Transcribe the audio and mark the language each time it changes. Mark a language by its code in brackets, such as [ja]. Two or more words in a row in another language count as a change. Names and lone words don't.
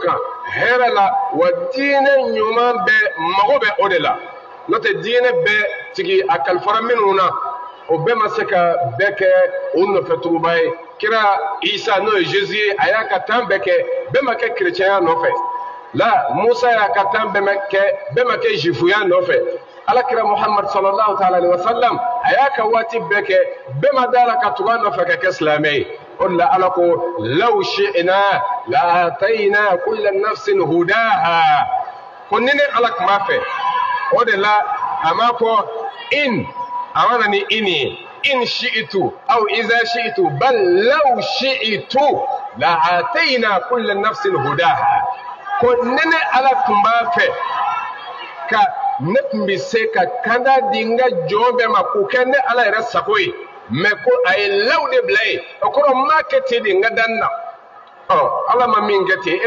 [bm] kan hɛrɛ la wa diinɛ ɲuman bɛɛ mago bɛ o de la n'o tɛ diinɛ bɛɛ sigi a kalifara minnu na o bɛɛ ma se ka bɛɛ kɛ o nɔfɛtuguba ye kira isa n'o ye Jésus ye a y'a ka temps bɛɛ kɛ bɛɛ ma kɛ kerecɛnya nɔfɛ la Musa y'a ka temps bɛɛ ma kɛ jifuya nɔfɛ alakira Muhammad [ar] صلى الله تعالى عليه وسلم [bm] a y'a ka waati bɛɛ kɛ bɛɛ ma d'a la ka tugu a nɔfɛ ka kɛ silamɛ ye o de la ala ko [ar] لو شئنا لآتينا كل نفس هداها [bm] ko ni ne ala tun b'a fɛ o de la a m'a fɔ in a ma na ni in ye [ar] إن شئت أو إذا شئت بل لو شئت لآتينا كل نفس هداها [bm] ko ni ne ala tun b'a fɛ ka ne tun bɛ se ka kanda di n ka jɔn bɛɛ ma k'o kɛ ne ala yɛrɛ sago ye mɛ ko a ye law de bila yen o kɔrɔ n m'a kɛ ten de n ka da n na ala ma min kɛ ten e